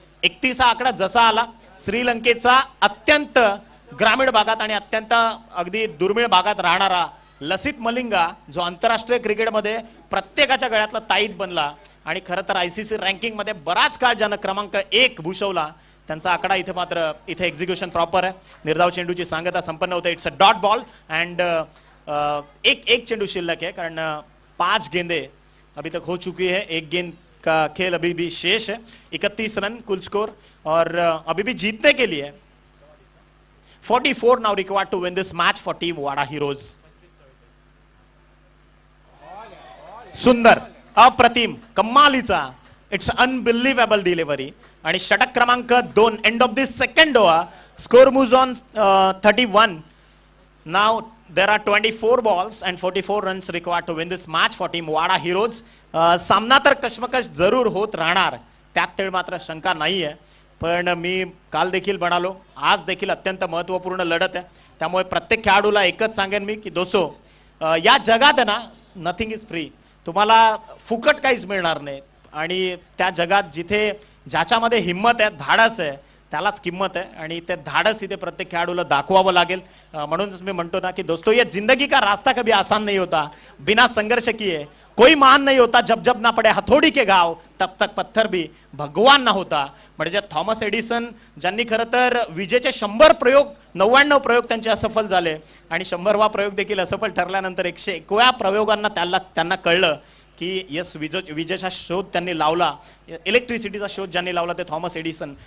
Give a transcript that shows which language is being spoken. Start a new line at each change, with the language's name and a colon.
Marathi: 31 हा आकडा जसा आला श्रीलंकेचा अत्यंत ग्रामीण भागात आणि अत्यंत अगदी दुर्मिळ भागात राहणारा लसित मलिंगा, जो आंतरराष्ट्रीय क्रिकेटमध्ये प्रत्येकाच्या गळ्यातला ताईत बनला आणि खरं तर ICC रँकिंग मध्ये बराच काळ ज्यानं क्रमांक 1 भूषवला, त्यांचा आकडा इथे मात्र इथे एक्झिक्युशन प्रॉपर आहे. निर्धाव चेंडूची सांगता संपन्न होते.
English: it's a dot ball and
Hindi: एक चेंडू शिल्लक है, कारण 5 गेंदे अभी तक हो चुकी है. एक गेंद का खेल अभी भी शेष है. 31 रन कुल स्कोर और अभी भी जीतने के लिए 44
English: Now required to win this match for team Wada heroes.
Marathi: सुंदर, अप्रतिम, कमालीचा,
English: it's unbelievable delivery
Marathi: आणि षटक क्रमांक 2
English: End of this second over. Score moves on 31. Now there are 24 balls and 44 runs required to win this match for team Wada heroes.
Marathi: सामना तर कश्मकश जरूर होत राहणार, त्यात तेळ मात्र शंका नाही आहे. पण मी काल देखील म्हणालो, आज देखील अत्यंत महत्त्वपूर्ण लढत आहे. त्यामुळे प्रत्येक खेळाडूला एकच सांगेन मी की दोस्तो, या जगात ना
English: Nothing is free.
Marathi: तुम्हाला फुकट काहीच मिळणार नाही आणि त्या जगात जिथे ज्याच्यामध्ये हिम्मत आहे, धाडस आहे, त्यालाच किंमत आहे आणि ते धाडस इथे प्रत्येक खेळाडूला दाखवावं लागेल. म्हणूनच मी म्हणतो ना की
Hindi: दोस्तों, ये जिंदगी का रास्ता कभी आसान नहीं होता, बिना संघर्ष किए कोई महान नहीं होता. जब जब ना पडे हथोड़ी के घाव तब तक पत्थर भी भगवान ना होता.
Marathi: म्हणजे थॉमस एडिसन ज्यांनी खरं तर विजेचे 100 प्रयोग 99 प्रयोग त्यांचे असफल झाले आणि 100वा प्रयोग देखील असफल ठरल्यानंतर 101व्या प्रयोगांना त्यांना कळलं की यस, विजेचा शोध त्यांनी लावला, इलेक्ट्रिसिटीचा शोध ज्यांनी लावला ते थॉमस एडिसन.